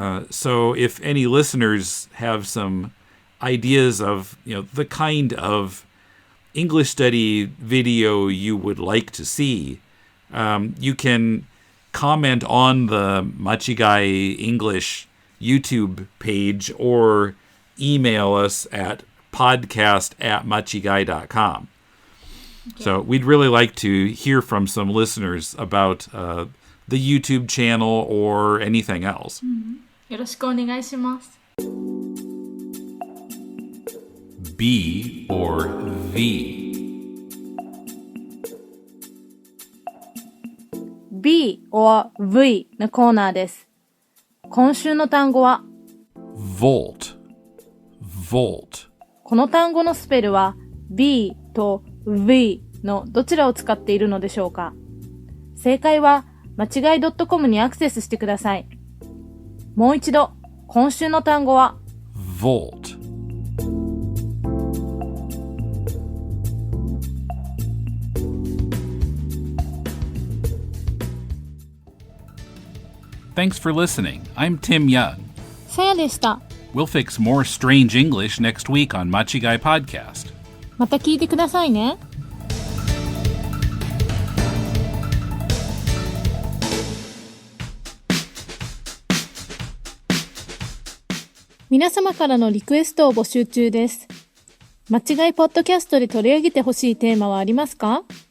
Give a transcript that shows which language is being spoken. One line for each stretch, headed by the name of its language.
English: So if any listeners have some ideas of, the kind of English study video you would like to see, you can comment on the Machigai English YouTube page or email us at podcast@machigai.com. Okay. So we'd really like to hear from some listeners about the YouTube channel or anything else.
Japanese: よろしくお願いします。
English: B or V?
Japanese: B or V のコーナーです。今週の単語は
English: Volt。
Japanese: この単語のスペルは B と V のどちらを使っているのでしょうか。正解は間違い .com にアクセスしてください。もう一度、今週の単語は
English: Volt。 Thanks for listening. I'm Tim Young.
Japanese: さやでした。
English: We'll fix more strange English next week on Machigai Podcast.
Japanese: また聞いてくださいね。皆様からのリクエストを募集中です。間違いポッドキャストで取り上げてほしいテーマはありますか？